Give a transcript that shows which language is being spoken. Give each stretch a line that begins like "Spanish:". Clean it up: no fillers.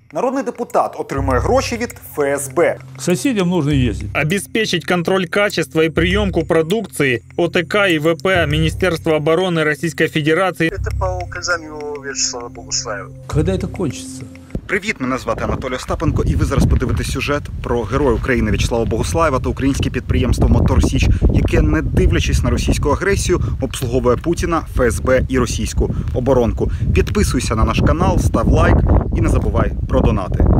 Ukrainian: Народний депутат отримує гроші від ФСБ.
Russian: К соседям нужно ездить. Обеспечить контроль качества и приемку продукции ОТК и ВП Министерства обороны Российской Федерации. Это по указанию Вячеслава Богуслаева. Когда это кончится?
Ukrainian: Привіт, мене звати Анатолій Остапенко, і ви зараз подивитесь сюжет про героя України В'ячеслава Богуслаєва та українське підприємство «Мотор Січ», яке, не дивлячись на російську агресію, обслуговує Путіна, ФСБ і російську оборонку. Підписуйся на наш канал, став лайк і не забувай про донати.